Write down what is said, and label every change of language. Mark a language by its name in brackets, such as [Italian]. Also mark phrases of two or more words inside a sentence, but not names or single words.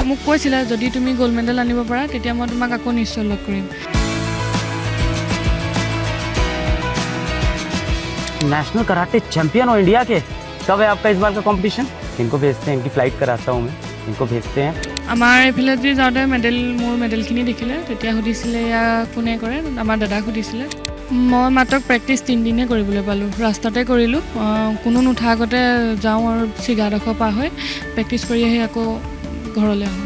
[Assamese] মোক কৈছিলে যদি তুমি গোল্ড মেডেল আনিব পাৰা তেতিয়া মই তোমাক আকৌ নিশ্চয় লগ কৰিম। [English] National Karate Champion [Hindi] हो इंडिया के। कब है आपका इस बार का कंपटीशन? इनको भेजते हैं, इनकी फ्लाइट कराता हूँ मैं, इनको भेजते हैं। [Assamese] আমাৰ এইফালে যদি যাওঁতে মোৰ মেডেলখিনি দেখিলে তেতিয়া সুধিছিলে এয়া কোনে কৰে, আমাৰ দাদাক সুধিছিলে। মই মাত্ৰ প্ৰেক্টিছ 3 দিনহে কৰিবলৈ পালোঁ, ৰাস্তাতে কৰিলোঁ। কোনো নুঠা আগতে যাওঁ আৰু চিগাডোখৰ পাৰ হৈ প্ৰেক্টিছ কৰি আহি আকৌ ঘৰলৈ আহোঁ।